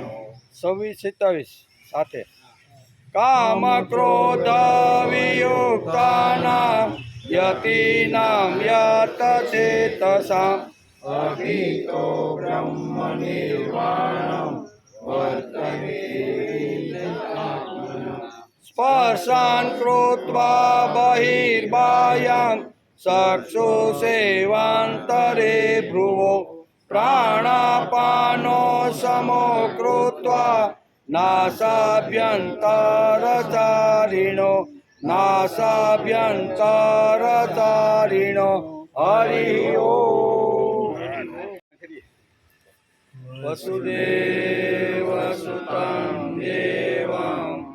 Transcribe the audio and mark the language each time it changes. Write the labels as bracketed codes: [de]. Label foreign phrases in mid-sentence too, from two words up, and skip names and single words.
[sa] 26-27 સાથે કામ ક્રોધ વિયુક્તાનાં યતિનાં યત ચેતસાં अभितो ब्रह्म निर्वाणं वर्तते विदितात्मना સ્પર્શાન કૃત્વા બહિર્બાહ્યં ચક્ષુષેવાन्तરે ભ્રુવો પ્રાણાપાનો સમો કૃત્વા નાસાભ્યંતરચારિણો નાસાભ્યંતરચારિણો હરિ ઓમ વસુદેવ સુતં દેવં